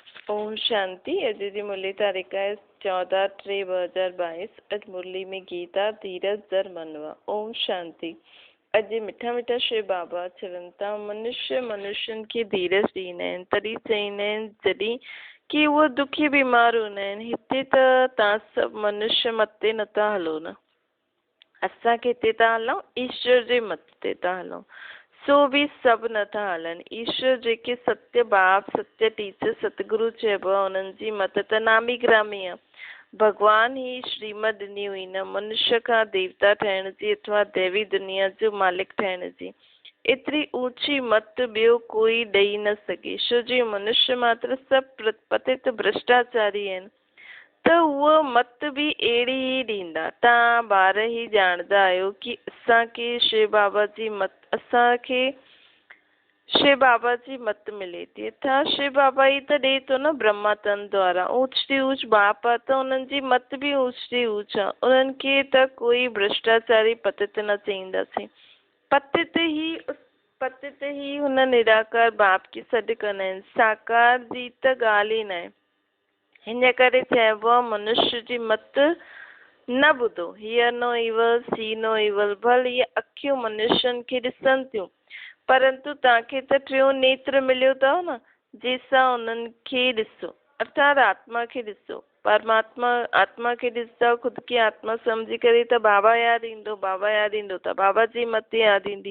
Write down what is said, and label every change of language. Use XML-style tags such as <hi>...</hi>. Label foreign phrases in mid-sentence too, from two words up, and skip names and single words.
<sd>ओम शांति। अॼु जी मुरली तारीख़ आहे 14/3/2022। अॼु मुरली में गीता धीरज दर मनवा। ओम शांति। अॼु मिठा मिठा श्री बाबा चवनि था मनुष्यनि खे धीरज ॾींदा आहिनि तॾहिं चईंदा आहिनि जॾहिं की उहे दुखी बीमार हूंदा आहिनि। हिते त तव्हां सभु मनुष्य मत ते नथा हलो न, असांखे हिते था हलूं, ईश्वर जे मत ते था हलूं। सो बि सभु नथा हलनि। ईश्वर जेके सत्य बाप सत्य टीचर सतगुरु चइबो आहे उन्हनि जी मत त नामी ग्रामी आहे। भगवान ही श्रीमत ॾिनी हुई न मनुष्य खां देवता ठहिण जी अथवा दैवी दुनिया जो मालिक ठहिण जी। एतिरी ऊंची मत ॿियो कोई ॾेई न सघे, छो जो मनुष्य मात्र सभु पतित भ्रष्टाचारी आहिनि। त उहा मत बि अहिड़ी ई ॾींदा। तव्हां ॿार ई ॼाणंदा आहियो की असांखे शिव बाबा जी मत मिले थी। था शिव बाबा ई त ॾे थो न ब्रह्मा तन द्वारा। ऊच थी ऊच बाप आहे त उन्हनि जी मत बि ऊच थी ऊच आहे। उन्हनि खे त कोई भ्रष्टाचारी पतित न चईंदासीं। पतित ई हुन निराकार बाप खे सॾु कंदा आहिनि। साकार जी त ॻाल्हि ई न आहे। हिन करे चइबो आहे मनुष्य जी मत न ॿुधो।</sd> <en>Hear no evil see no evil.</en> <sd>भल इहे अखियूं मनुष्यनि खे ॾिसनि थियूं, परंतु तव्हांखे त टियों नेत्र मिलियो अथव न, जंहिंसां उन्हनि खे ॾिसो, अर्थात आत्मा खे ॾिसो। परमात्मा आत्मा खे ॾिसंदव, ख़ुदि खे आत्मा सम्झी करे त बाबा यादि ईंदो त बाबा जी मत यादि ईंदी।</sd>